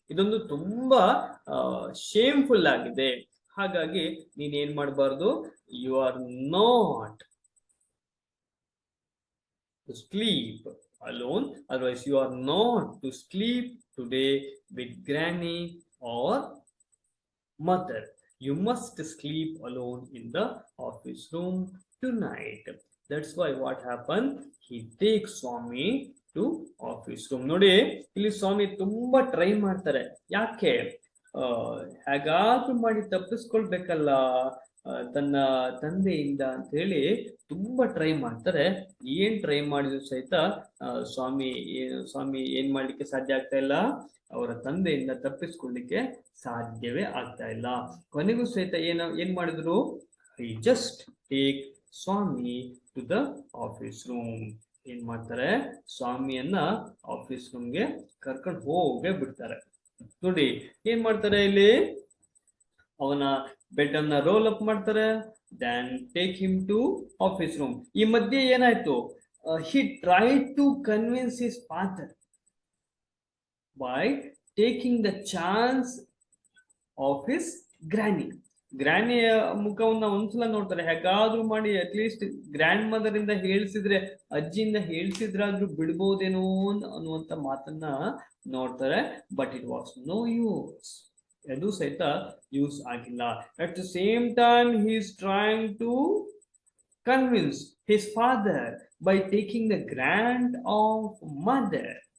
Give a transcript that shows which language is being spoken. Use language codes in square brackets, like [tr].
[kn] ಇದೊಂದು ತುಂಬಾ ಶೇಮ್ಫುಲ್ ಆಗಿದೆ. ಹಾಗಾಗಿ ನೀನೇನ್ ಮಾಡಬಾರ್ದು, [en] You are not to sleep alone, otherwise you are not to sleep today with granny or mother. You must sleep alone in the office room tonight. That's why what happened, he takes Swami to office room. [kn] ನೋಡಿ, ಇಲ್ಲಿ ಸ್ವಾಮಿ ತುಂಬಾ try ಮಾಡ್ತಾರೆ. ಯಾಕೆ, ಹೇಗಾದ್ರೂ ಮಾಡಿ ತಪ್ಪಿಸ್ಕೊಳ್ಬೇಕಲ್ಲ ತನ್ನ ತಂದೆಯಿಂದ ಅಂತ ಹೇಳಿ ತುಂಬಾ ಟ್ರೈ ಮಾಡ್ತಾರೆ. ಏನ್ ಟ್ರೈ ಮಾಡಿದ್ರು ಸಹಿತ ಸ್ವಾಮಿ ಏನ್ ಮಾಡ್ಲಿಕ್ಕೆ ಸಾಧ್ಯ ಆಗ್ತಾ ಇಲ್ಲ, ಅವರ ತಂದೆಯಿಂದ ತಪ್ಪಿಸ್ಕೊಳ್ಳಿಕ್ಕೆ ಸಾಧ್ಯವೇ ಆಗ್ತಾ ಇಲ್ಲ. ಕೊನೆಗೂ ಸಹಿತ ಏನ್ ಮಾಡಿದ್ರು, [en] he just take Swami to the office room. [kn] ಏನ್ ಮಾಡ್ತಾರೆ, ಸ್ವಾಮಿಯನ್ನ ಆಫೀಸ್ ರೂಮ್ಗೆ ಕರ್ಕೊಂಡು ಹೋಗೇ ಬಿಡ್ತಾರೆ. ನೋಡಿ, ಏನ್ ಮಾಡ್ತಾರೆ ಇಲ್ಲಿ, ಅವನ ಬೆಡ್ ಅನ್ನ ರೋಲ್ ಅಪ್ ಮಾಡ್ತಾರೆ, [en] Then take him to office room. [kn] ಈ ಮಧ್ಯೆ ಏನಾಯ್ತು, [en] he tried to convince his father by taking the chance of his granny. [kn] ಗ್ರಾನಿಯ ಮುಖವನ್ನ ಒಂದ್ಸಲ ನೋಡ್ತಾರೆ, ಹೇಗಾದ್ರೂ ಮಾಡಿ ಅಟ್ಲೀಸ್ಟ್ ಗ್ರ್ಯಾಂಡ್ ಮದರ್ ಇಂದ ಹೇಳ್ಸಿದ್ರೆ, ಅಜ್ಜಿಯಿಂದ ಹೇಳ್ಸಿದ್ರಾದ್ರೂ ಬಿಡ್ಬೋದೇನೋ ಅನ್ನುವಂತ ಮಾತನ್ನ ನೋಡ್ತಾರೆ. [en] but it was no use, [kn] ಅದು ಸಹಿತ ಯೂಸ್ ಆಗಿಲ್ಲ. [en] At the same time he is trying to convince his father by taking the grand of mother.